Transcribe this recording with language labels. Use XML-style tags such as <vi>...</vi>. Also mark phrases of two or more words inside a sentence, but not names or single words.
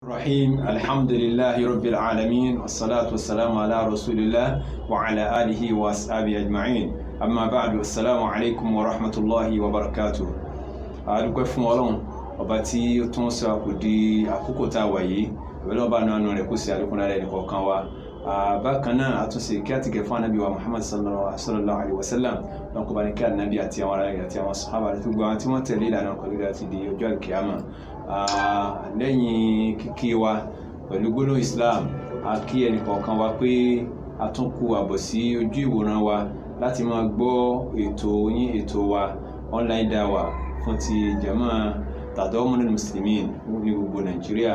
<ar>الرحيم الحمد لله رب العالمين والصلاة والسلام على رسول الله وعلى آله وأصحابه أجمعين أما بعد السلام عليكم ورحمة الله وبركاته.</ar> <yo>adúpẹ́ fún Ọlọ́run ọba tí ó tún sọ kù di àkókò tá a wà yìí ìbẹ̀lẹ̀ ọba náà rẹ̀ kó sí àlékún lára ẹnì kọ̀ọ̀kan wa. Bákan náà àtúnṣe kí á ti gẹ̀ fún anábì wa Muhammad sallallahu alaihi wasallam lọ́n kó bá ní kí anábì àti àwọn ará rẹ̀ àti àwọn sàhábà àti gbogbo àwọn tí wọ́n tẹ̀lé ìlànà pẹ̀lú láti di ọjọ́ àlùkìyámà. Lẹ́yìn kíkí wa pẹ̀lú gbólóhùn Islam a kí ẹnì kọ̀ọ̀kan wa pé a tún kú àbọ̀ sí ojú ìwòran wa láti máa gbọ́ ètò wa online dawa fún ti jama Tadawmun Muslimin ní gbogbo Nàìjíríà.</yo>